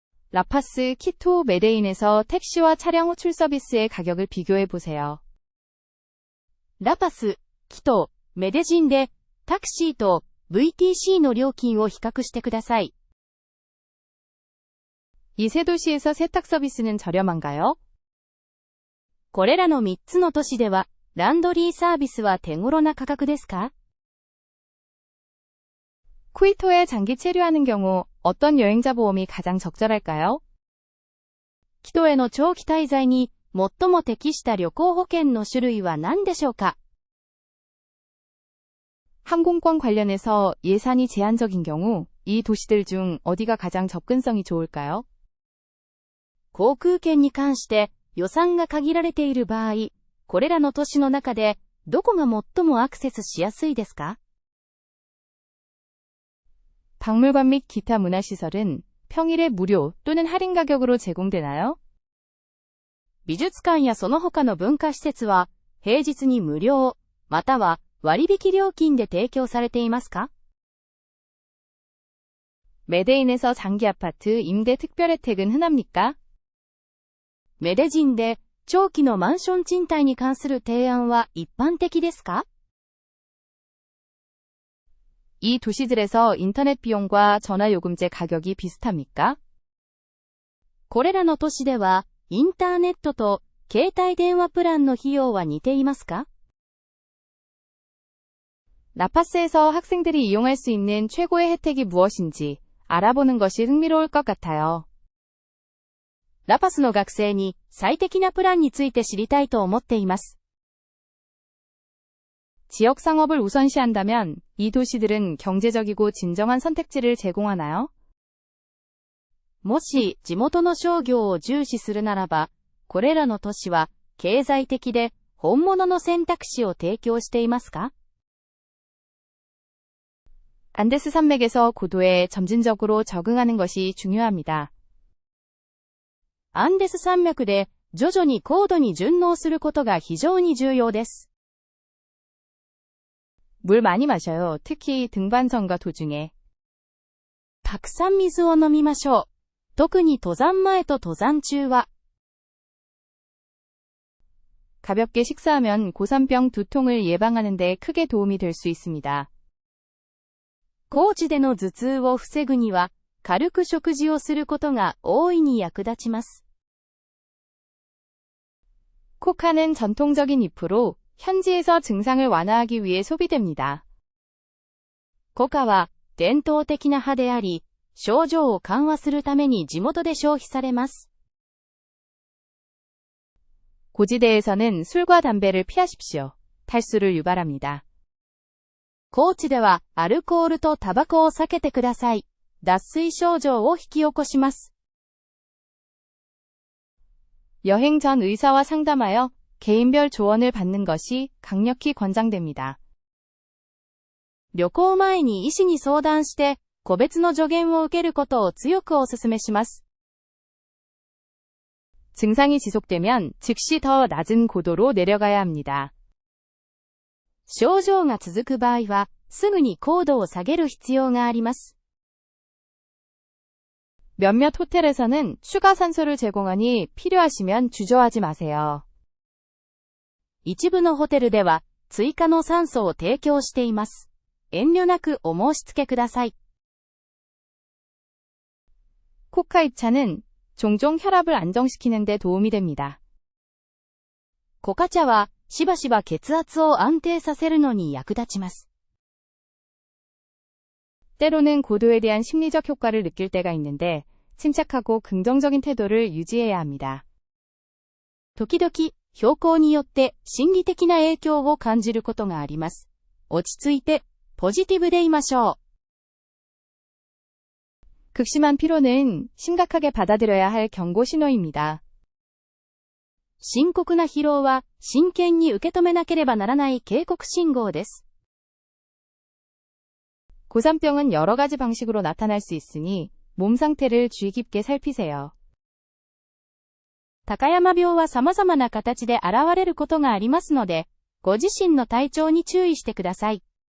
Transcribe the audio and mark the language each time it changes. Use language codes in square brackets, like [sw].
[ko] 라파스, 키토, 메데인에서 택시와 차량 호출 서비스의 가격을 비교해 보세요. [ja] ラパス、キト、メデジンでタクシーと VTC の料金を比較してください。 [ko] 이 세 도시에서 세탁 서비스는 저렴한가요? [ja] これらの3つの都市では、ランドリーサービスは手頃な価格ですか？ [ko] 쿠이토에 장기 체류하는 경우 어떤 여행자 보험이 가장 적절할까요? [ja] キトへの長期滞在に最も適した旅行保険の種類は何でしょうか？ [ko] 항공권 관련해서 예산이 제한적인 경우 이 도시들 중 어디가 가장 접근성이 좋을까요? [ja] 航空券に関して予算が限られている場合、これらの都市の中でどこが最もアクセスしやすいですか？ [ko] 박물관 및 기타 문화시설은 평일에 무료 또는 할인 가격으로 제공되나요? [ja] 美術館やその他の文化施設は平日に無料、または割引料金で提供されていますか？ [ko] 메데인에서 장기 아파트 임대 특별 혜택은 흔합니까? [ja] メデジンで長期のマンション賃貸に関する提案は一般的ですか？ [ko] 이 도시들에서 인터넷 비용과 전화요금제 가격이 비슷합니까? [ja] これらの都市ではインターネットと携帯電話プランの費用は似ていますか？ [ko] 라파스에서 학생들이 이용할 수 있는 최고의 혜택이 무엇인지 알아보는 것이 흥미로울 것 같아요. [ja] ラパスの学生に最適なプランについて知りたいと思っています。 [ko] 지역 상업을 우선시한다면 이 도시들은 경제적이고 진정한 선택지를 제공하나요? [ja] もし地元の商業を重視するならば、これらの都市は経済的で本物の選択肢を提供していますか？ [ko] 안데스 산맥에서 고도에 점진적으로 적응하는 것이 중요합니다. [ja] アンデス山脈で徐々に高度に順応することが非常に重要です。 [ko] 물 많이 마셔요. 특히 등반선과 도중에. [ja] たくさん水を飲みましょう。特に登山前と登山中は。 [ko] 가볍게 식사하면 고산병 두통을 예방하는 데 크게 도움이 될 수 있습니다. [ja] 高地での頭痛を防ぐには、軽く食事をすることが大いに役立ちます。 [ko] 코카는 전통적인 잎으로 현지에서 증상을 완화하기 위해 소비됩니다. [ja] コカは伝統的な葉であり、症状を緩和するために地元で消費されます。 [ko] 고지대에서는 술과 담배를 피하십시오. 탈수를 유발합니다. [ja] 高地ではアルコールとタバコを避けてください。脱水症状を引き起こします。 [ko] 여행 전 의사와 상담하여 개인별 조언을 받는 것이 강력히 권장됩니다. [ja] 旅行前に医師に相談して、個別の助言を受けることを強くお勧めします。 [ko] 증상이 지속되면 즉시 더 낮은 고도로 내려가야 합니다. [ja] 症状が続く場合は、すぐに高度を下げる必要があります。 [ko] 몇몇 호텔에서는 추가 산소를 제공하니 필요하시면 주저하지 마세요. [ja] 一部のホテルでは、追加の酸素を提供しています。遠慮なくお申し付けください。 [ko] 코카 잎차는 종종 혈압을 안정시키는 데 도움이 됩니다. [ja] コカ茶は、しばしば血圧を安定させるのに役立ちます。 [ko] 때로는 고도에 대한 심리적 효과를 느낄 때가 있는데 침착하고 긍정적인 태도를 유지해야 합니다. [ja] 時々、標高によって心理的な影響を感じることがあります。落ち着いて、ポジティブでいましょう。 [ko] 극심한 피로는 심각하게 받아들여야 할 경고 신호입니다. [ja] 深刻な疲労は真剣に受け止めなければならない警告信号です。 [ko] 고산병은 여러 가지 방식으로 나타날 수 있으니 몸 상태를 주의 깊게 살피세요. [ja] 高山病は様々な形で現れることがありますので、ご自身の体調に注意してください。